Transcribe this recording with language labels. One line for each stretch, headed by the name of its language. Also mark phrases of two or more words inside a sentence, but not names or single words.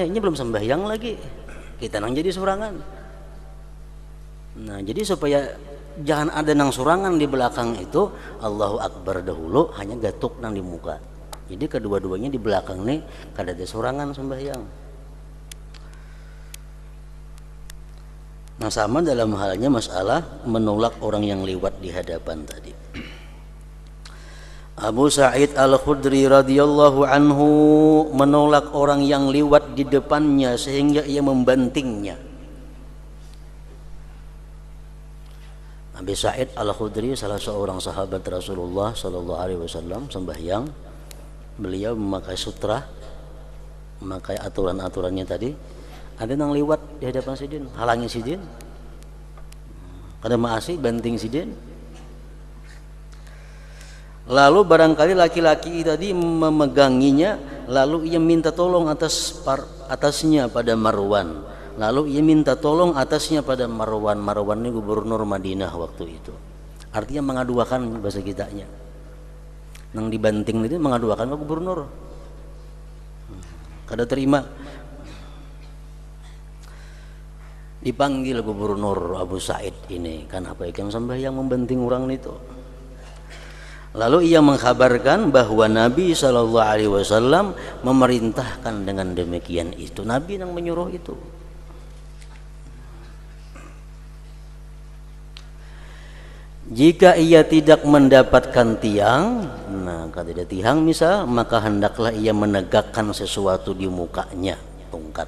Banjar: Ini belum sembahyang lagi, kita nang jadi saurangan. Nah, jadi supaya jangan ada nang surangan di belakang itu,
Arabic: Allahu Akbar
Banjar: dahulu, hanya gatuk nang di muka. Jadi kedua-duanya di belakang nih kada ada sorangan sembahyang.
Indonesian: Nah sama dalam halnya masalah menolak orang yang lewat di hadapan tadi. Abu Sa'id Al-Khudri
Arabic: radhiyallahu anhu
Indonesian: menolak orang yang lewat di depannya sehingga ia membantingnya. Abu Sa'id Al-Khudri salah seorang sahabat Rasulullah
Arabic: sallallahu alaihi wasallam
Indonesian: sembahyang. Beliau memakai sutra, memakai aturan-aturannya tadi.
Banjar: Ada yang lewat di hadapan sidin, halangi sidin. Kada maasi banting sidin.
Indonesian: Lalu barangkali laki-laki tadi memeganginya, lalu ia minta tolong atasnya pada Marwan. Lalu ia minta tolong atasnya pada Marwan. Marwan ini gubernur Madinah waktu itu.
Banjar: Artinya mengaduakan bahasa kitanya. Nang dibanting itu mengaduakan ke gubernur. Kada terima. Dipanggil gubernur Abu Sa'id ini, kan apa ikan sembahyang membanting orang itu.
Indonesian: Lalu ia mengkabarkan bahwa Nabi
Arabic: sallallahu alaihi wasallam
Indonesian: memerintahkan dengan demikian itu. Nabi yang menyuruh itu. Jika ia tidak mendapatkan tiang, nah kalau tidak tiang misal, maka hendaklah ia menegakkan sesuatu di mukanya, tongkat.